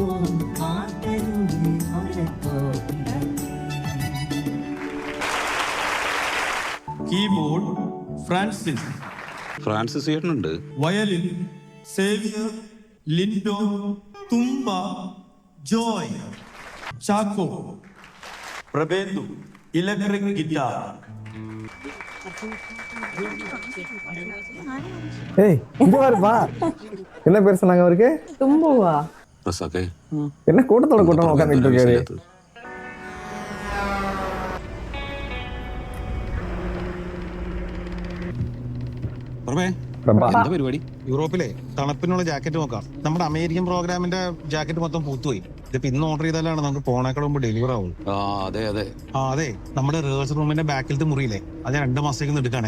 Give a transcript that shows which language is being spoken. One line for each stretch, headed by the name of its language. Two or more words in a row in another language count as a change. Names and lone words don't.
Malayalam: കീബോർഡ് ഫ്രാൻസിസ് ചേട്ടനുണ്ട്. വയലിൻ സേവിയർ, ലിൻഡോ, തുമ്പ, ജോയ്, ചാക്കോ, പ്രബേന്ദു,
English: electric guitar.
Tamil: ஏய், இங்க வரப்பா. என்ன பேர் சொன்னாங்க அவருக்கு? தும்புவா.
Malayalam: റസാക്കെ,
Tamil: என்ன கூட்டத்தோட கூட்டமா உட்கார்ந்துட்டு இருக்காரு.
Malayalam: എന്താ പരിപാടി? യൂറോപ്പിലെ തണുപ്പിനുള്ള ജാക്കറ്റ് നോക്കാം. നമ്മുടെ അമേരിക്കൻ പ്രോഗ്രാമിന്റെ ജാക്കറ്റ് മൊത്തം പൂത്തുപോയി. ഇതിപ്പോ ഇന്ന് ഓർഡർ ചെയ്താലാണ് നമുക്ക് പോണേക്കാൾ മുമ്പ് ഡെലിവർ ആവുള്ളൂ. അതെ, നമ്മുടെ റിഹേഴ്സൽ റൂമിന്റെ ബാക്കിലത്തെ മുറിയിലെ അത് 2 മാസത്തേക്ക് എടുക്കാണേ.